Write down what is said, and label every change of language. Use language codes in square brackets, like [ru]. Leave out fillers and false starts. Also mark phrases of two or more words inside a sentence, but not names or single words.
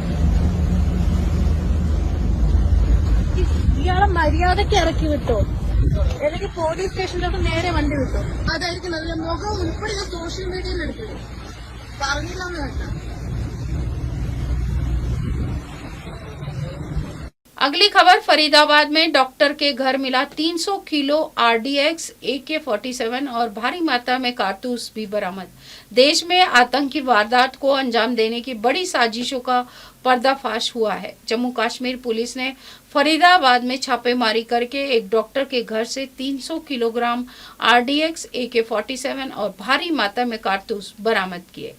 [ml] ഇയാളെ മര്യാദയ്ക്ക് ഇറക്കി വിട്ടോ, അല്ലെങ്കിൽ [en] police stationilott [ml] നേരെ വണ്ടി വിട്ടോ. അതായിരിക്കും നല്ല. മുഖം ഉൾപ്പെടെ ഞാൻ [en] social mediayil [ml] എടുത്തത് പറഞ്ഞില്ലെന്ന് കേട്ടോ. [hi] अगली खबर, फरीदाबाद में डॉक्टर के घर मिला 300 किलो RDX, AK-47 और भारी मात्रा में कारतूस भी बरामद। देश में आतंकी वारदात को अंजाम देने की बड़ी साजिशों का पर्दाफाश हुआ है। जम्मू कश्मीर पुलिस ने फरीदाबाद में छापेमारी करके एक डॉक्टर के घर से 300 किलोग्राम RDX, AK-47 और भारी मात्रा में कारतूस बरामद किए।